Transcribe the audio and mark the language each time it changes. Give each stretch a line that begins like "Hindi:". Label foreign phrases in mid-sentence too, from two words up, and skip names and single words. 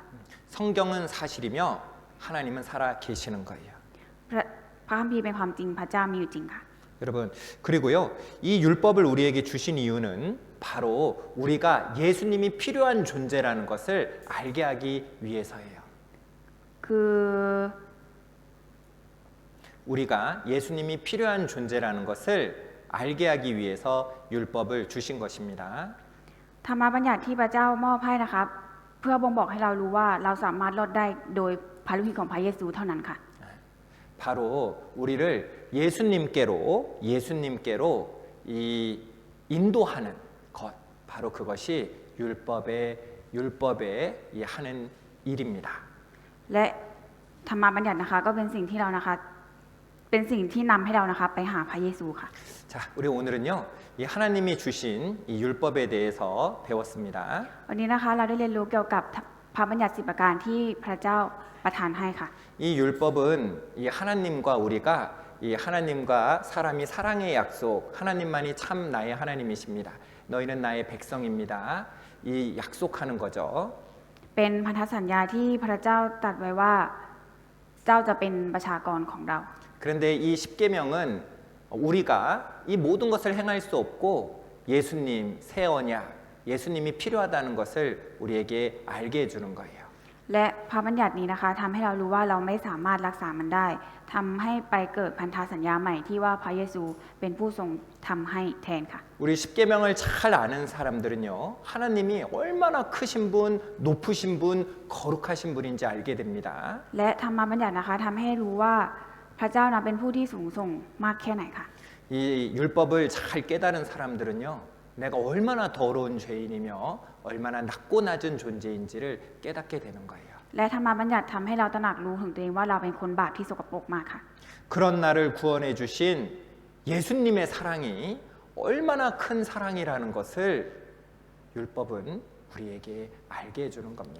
Korean: 성경은 사실이며 하나님은 살아 계시는 거예요.
Thai: พระคัมภีร์เป็นความจริงพระเจ้ามีอยู่จริงค่ะ
Korean: 여러분, 그리고요, 이 율법을 우리에게 주신 이유는 바로 우리가 예수님이 필요한 존재라는 것을 알게 하기 위해서예요.
Thai: คือ
Korean: 우리가 예수님이 필요한 존재라는 것을 알게 하기 위해서 율법을 주신 것입니다.
Thai: ธรรมบัญญัติที่พระเจ้ามอบให้นะคะเพื่อบ่งบอกให้เรารู้ว่าเราสามารถรอดได้โดยพระฤทธิ์ของพระเยซูเท่านั้นค่ะ
Korean: 바로 우리를 예수님께로 이 인도하는 것, 바로 그것이 율법의 이 하는 일입니다.
Thai: และธรรมบัญญัตินะคะก็เป็นสิ่งที่เรานะคะเป็นสิ่งที่นำให้เรานะคะไปหาพระเยซูค่ะ
Korean: 자, 우리 오늘은요, 이 하나님이 주신 이 율법에 대해서 배웠습니다.
Thai: วันนี้นะคะเราได้เรียนรู้เกี่ยวกับพระบัญญัติ10ประการที่พระเจ้าประทานให้ค่ะ
Korean: 이 율법은 이 하나님과 우리가 이 하나님과 사람이 사랑의 약속, 하나님만이 참 나의 하나님이십니다. 너희는 나의 백성입니다. 이 약속하는 거죠.
Thai: เป็นพันธสัญญาที่พระเจ้าตรัสไว้ว่าเจ้าจะเป็นประชากรของเรา
Korean: 그런데 이 십계명은 우리가 이 모든 것을 행할 수 없고 예수님, 새 언약, 예수님이 필요하다는 것을 우리에게 알게 해주는 거예요.
Thai: และพระบัญญัตินี้นะคะทำให้เรารู้ว่าเราไม่สามารถรักษามันได้ทำให้ไปเกิดพันธสัญญาใหม่ที่ว่าพระเยซูเป็นผู้ทรงทำให้แทนค่ะ
Korean: 우리 십계명을 잘 아는 사람들은요, 하나님이 얼마나 크신 분, 높으신 분, 거룩하신 분인지 알게 됩니다.
Thai: และธรรมบัญญัตินะคะทำให้รู้ว่าพระเจ้านั้นเป็นผู้ที่สูงส่งมากแค่ไหนค่ะ
Korean: 이 율법을 잘 깨달은 사람들은요, 내가 얼마나 더러운 죄인이며 얼마나 낮고 낮은 존재인지를 깨닫게 되는 거예요.
Thai: และธรรมบัญญัติทำให้เราตระหนักรู้ถึงตัวเองว่าเราเป็นคนบาปที่สกปรกมากค่ะ
Korean: 그런 나를 구원해 주신 예수님의 사랑이 얼마나 큰 사랑이라는 것을 율법은 우리에게 알게 해주는 겁니다.